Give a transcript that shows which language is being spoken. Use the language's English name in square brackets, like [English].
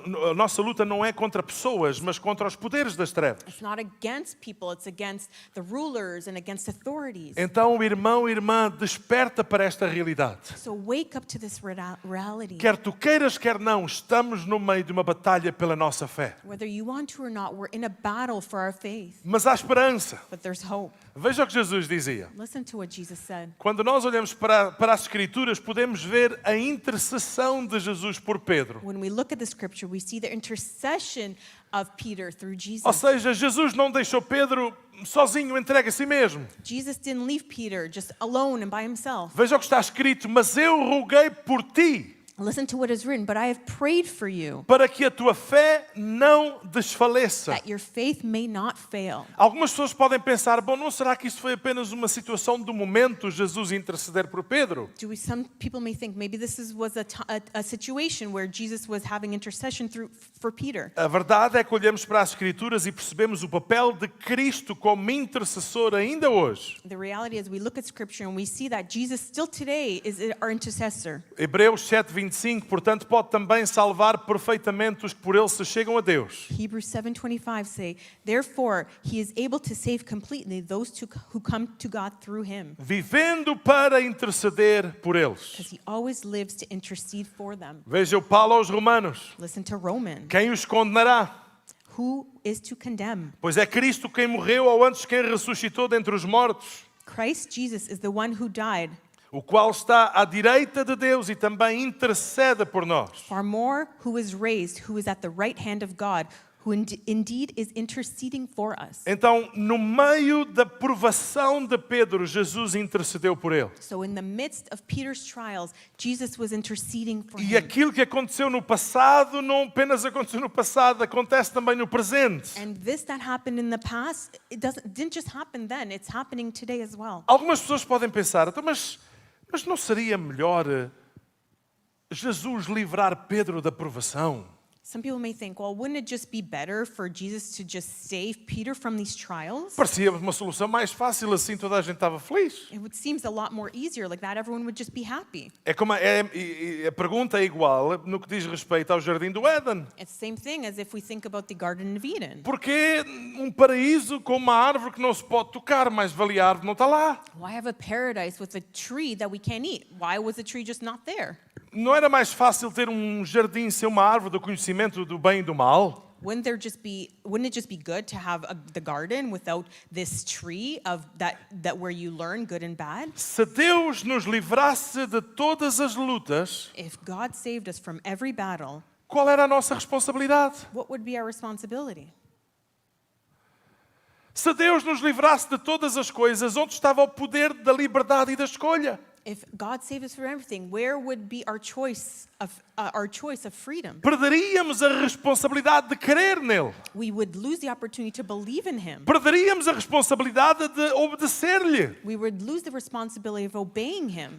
[Portuguese] A nossa luta não é contra pessoas, mas contra os poderes das trevas. [English] it's not against people, it's against the rulers and against authorities. [Portuguese] Então, irmão e irmã, desperta para esta realidade. [English] So wake up to this reality. [Portuguese] Quer tu queiras, quer não, estamos no meio de uma batalha pela nossa fé. [English] Whether you want to or not, we're in a battle for our faith. [Portuguese] Mas há esperança. [English] But there's hope. [Portuguese] Veja o que Jesus dizia. [English] Listen to what Jesus said. [Portuguese] Quando nós olhamos para as Escrituras, podemos ver a intercessão de Jesus por Pedro. [English] When we look at the scripture, we see the intercession of Peter through Jesus. [Portuguese] Ou seja, Jesus não deixou Pedro sozinho, entregue a si mesmo. [English] Jesus didn't leave Peter just alone and by himself. [Portuguese] Veja o que está escrito, mas eu roguei por ti, [English] Listen to what is written, but I have prayed for you [Portuguese] para que a tua fé não desfaleça. [English] that your faith may not fail. [Portuguese] Algumas pessoas podem pensar, bom, não será que isso foi apenas uma situação do momento, Jesus interceder por Pedro? [English] Some people may think maybe this was a situation where Jesus was having intercession for Peter. [Portuguese] A verdade é que olhamos para as Escrituras e percebemos o papel de Cristo como intercessor ainda hoje. [English] The reality is we look at scripture and we see that Jesus still today is our intercessor. [Portuguese] Hebreus 7:25, portanto, pode também salvar perfeitamente os que por ele se chegam a Deus. [English] Hebrews 7:25 say, therefore he is able to save completely those who come to God through him, [Portuguese] Vivendo para interceder por eles. [English] because he always lives to intercede for them. [Portuguese] Veja o Paulo aos Romanos. [English] Listen to Romans. [Portuguese] Quem os condenará? [English] Who is to condemn? [Portuguese] Pois é Cristo quem morreu ou antes quem ressuscitou dentre os mortos, [English] Christ Jesus is the one who died. [Portuguese] o qual está à direita de Deus e também intercede por nós. [English] Far more, who is raised, who is at the right hand of God, who indeed is interceding for us. [Portuguese] Então, no meio da provação de Pedro, Jesus intercedeu por ele. [English] So in the midst of Peter's trials, Jesus was interceding for [Portuguese] E [English] him. [Portuguese] aquilo que aconteceu no passado não apenas aconteceu no passado, acontece também no presente. [English] And this that happened in the past, didn't just happen then, it's happening today as well. [Portuguese] Algumas pessoas podem pensar, então, mas não seria melhor Jesus livrar Pedro da provação? [English] Some people may think, well, wouldn't it just be better for Jesus to just save Peter from these trials? [Portuguese] Parecia uma solução mais fácil, assim toda a gente estava feliz. [English] It would seem a lot more easier, like that everyone would just be happy. [Portuguese] É como a pergunta é igual no que diz respeito ao Jardim do Éden. [English] It's the same thing as if we think about the Garden of Eden. [Portuguese] Porquê um paraíso com uma árvore que não se pode tocar, mas valia a árvore não está lá? [English] Why have a paradise with a tree that we can't eat? Why was the tree just not there? [Portuguese] Não era mais fácil ter um jardim sem uma árvore do conhecimento do bem e do mal? [English] Wouldn't it just be good to have the garden without this tree of that where you learn good and bad? [Portuguese] Se Deus nos livrasse de todas as lutas, [English] If God saved us from every battle, [Portuguese] qual era a nossa responsabilidade? [English] what would be our responsibility? [Portuguese] Se Deus nos livrasse de todas as coisas, onde estava o poder da liberdade e da escolha? [English] If God saved us from everything, where would be our choice of freedom? [Portuguese] Perderíamos a responsabilidade de crer nele. [English] We would lose the opportunity to believe in Him. [Portuguese] Perderíamos a responsabilidade de obedecer-lhe. [English] We would lose the responsibility of obeying Him.